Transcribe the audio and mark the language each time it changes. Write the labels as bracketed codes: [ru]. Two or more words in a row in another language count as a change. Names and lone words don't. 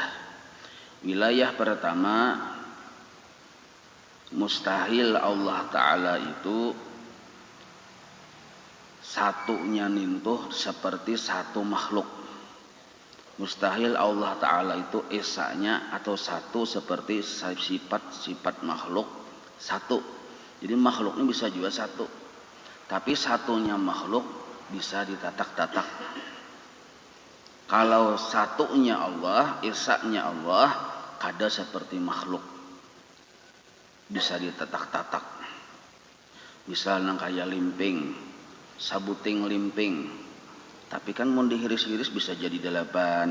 [bjn] Wilayah pertama, mustahil Allah Ta'ala itu satunya nintuh seperti satu makhluk. Mustahil Allah Ta'ala itu esanya atau satu seperti sifat-sifat makhluk satu. Jadi makhluknya bisa juga satu, tapi satunya makhluk bisa ditatak-tatak. Kalau satunya Allah, esanya Allah, kada seperti makhluk, bisa ditatak-tatak. Misalnya kayak limping, sabuting limping, tapi kan mau dihiris-hiris bisa jadi 8.